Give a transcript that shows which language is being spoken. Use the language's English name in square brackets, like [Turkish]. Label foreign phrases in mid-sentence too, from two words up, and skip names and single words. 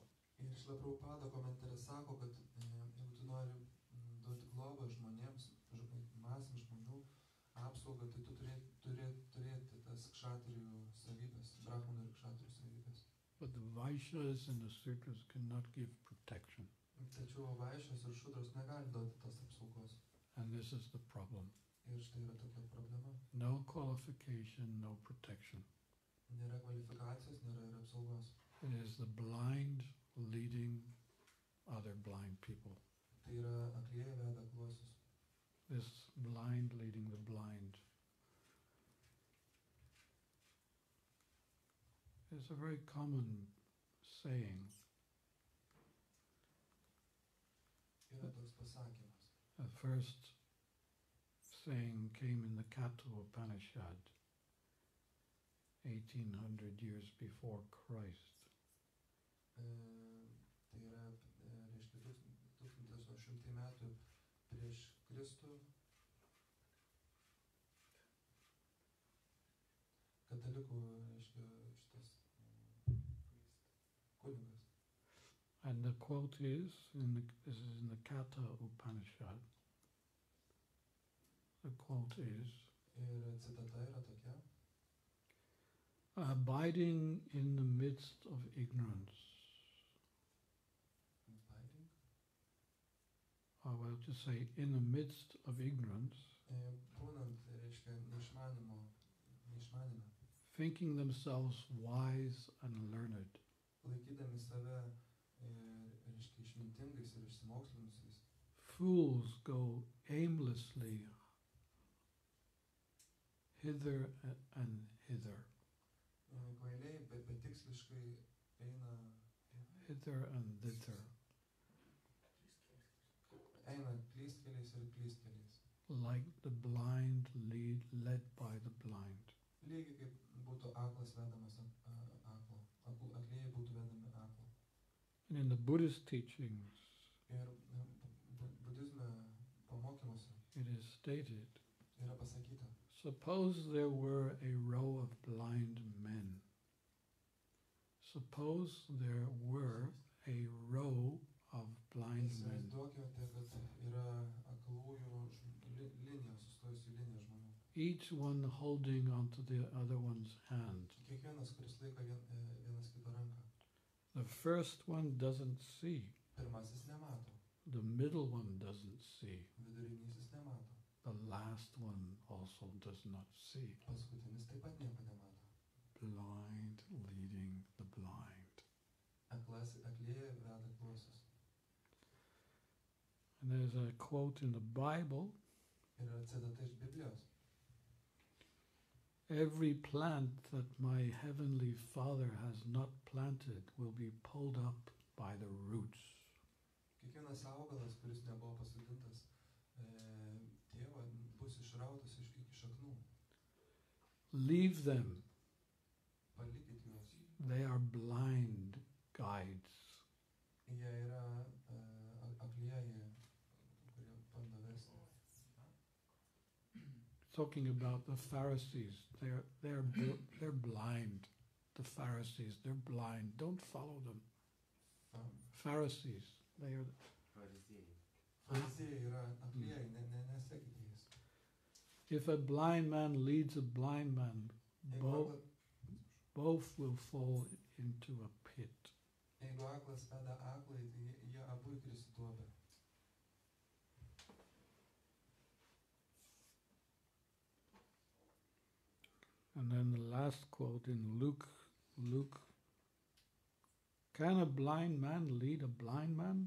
[Lithuanian] Ir Šrila Prabhupada komentare sako, kad jeigu tu nori duoti globą žmonėms, masėms žmonių apsaugą, tai tu turėti tas kšatrijų savybės, brahmanų ir kšatrijų savybės. [English] But the Vaishyas and the Sudras cannot give protection. [Lithuanian] Tačiau vaišės ir šudros negali duoti tas apsaugos. [English] And this is the problem. [Lithuanian] Ir štai yra tokia problema. [English] No qualification, no protection. [Lithuanian] Nėra kvalifikacijos, nėra ir apsaugos. [English] It is the blind leading other blind people. [Lithuanian] Tai yra aklieji veda akluosius. [English] This blind leading the blind. It's a very common saying. [Lithuanian] Yra toks pasakymas. [English] The first saying came in the Katha Upanishad, 1800 years before Christ. [Lithuanian] Tai 200 metų prieš Kristų katalikų, reiškia, šitas kunigas. [English] And the quote is, this is in the Katha Upanishad. The quote is, [Lithuanian] Ir citata yra tokia: [English] abiding in the midst of ignorance. Abiding? Or well, just say, in the midst of ignorance, [Lithuanian] Būnant, reiškia, neišmanime, [English] thinking themselves wise and learned, [Lithuanian] laikydami save, reiškia, išmintingais ir išsimokslinusiais, [English] fools go aimlessly hither and hither, [Lithuanian] kvailiai, betiksliškai eina [English] hither and thither, [Lithuanian] klystkeliais ir klystkeliais. [English] like the blind led by the blind. [Lithuanian] Lygiai kaip būtų aklas vedamas aklo, aklieji būtų vedami aklo. [English] And in the Buddhist teachings, [Lithuanian] Ir budizme pamokymuose [English] it is stated, [Lithuanian] yra pasakyta: [English] suppose there were a row of blind men. Suppose there were a row of blind men. [Lithuanian] Įsivaizduokite, kad yra aklųjų linija, sustojusi linija žmonių. [English] Each one holding onto the other one's hand. [Lithuanian] Kiekvienas, kuris laiko vienas kito ranką. [English] The first one doesn't see. [Lithuanian] Pirmasis nemato, [English] The middle one doesn't see. [Lithuanian] vidurinysis nemato, [English] The last one also does not see. [Lithuanian] paskutinis taip pat nieko nemato. [English] Blind leading the blind. [Lithuanian] Aklieji veda akluosius. [English] And there's a quote in the Bible, [Lithuanian] Yra citata iš Biblijos: [English] every plant that my heavenly Father has not planted will be pulled up by the roots. [Lithuanian] Kiekvienas augalas, kuris nebuvo pasodintas Tėvo, bus išrautas iki šaknų. [English] Leave them. [Lithuanian] Palikit juos. [English] They are blind guides. [Lithuanian] Jie yra aklieji, kurie bando vesti. [English] Talking about the Pharisees, they're blind. The Pharisees, they're blind. Don't follow them. Pharisees, they are. [Lithuanian] Fariziejai yra aklieji, nesekite jais. [English] If a blind man leads a blind man, both will fall into a pit. [Lithuanian] Jeigu aklas veda aklai, tai jie abu įkris į duobę. [English] And then the last quote in Luke, can a blind man lead a blind man?